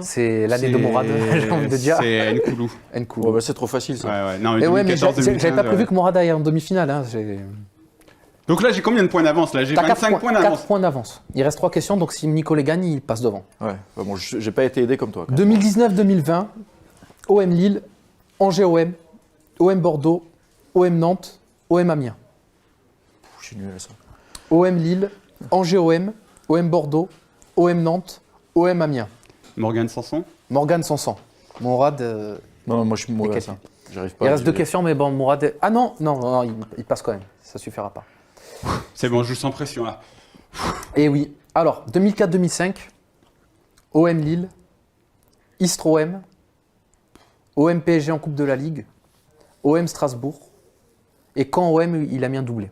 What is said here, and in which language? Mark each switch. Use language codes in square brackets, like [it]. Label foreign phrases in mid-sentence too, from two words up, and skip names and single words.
[fr] C'est l'année de Mourad, j'ai envie de dire. C'est Nkoulou. Nkoulou. Ouais, bah, c'est trop facile ça. Ouais, ouais. Non, mais Et ouais, mais 2014-2015, j'avais pas prévu ouais. que Mourad aille en demi-finale. Hein. Donc là, j'ai combien de points d'avance là? J'ai T'as 25 points 4 d'avance. points d'avance. Il reste 3 questions, donc si Nicolas gagne, il passe devant. Ouais. Bah, bon, j'ai pas été aidé comme toi. quand même. 2019-2020, OM Lille, Angers OM, OM Bordeaux, OM Nantes, OM Amiens. Je suis nul à ça. OM Lille, Angers OM, OM Bordeaux, OM Nantes, OM Amiens. Morgane Sanson. Morgane Sanson. Mourad, Non, moi je suis mauvais à quel- ça. J'arrive pas. il à reste 2 deviner. questions, mais bon, Mourad. Ah non, il passe quand même. Ça suffira pas. C'est bon, je joue sans pression là. Et oui. Alors, 2004-2005, OM Lille, Istres OM, OM PSG en Coupe de la Ligue, OM Strasbourg, et quand OM, il a mis un doublé.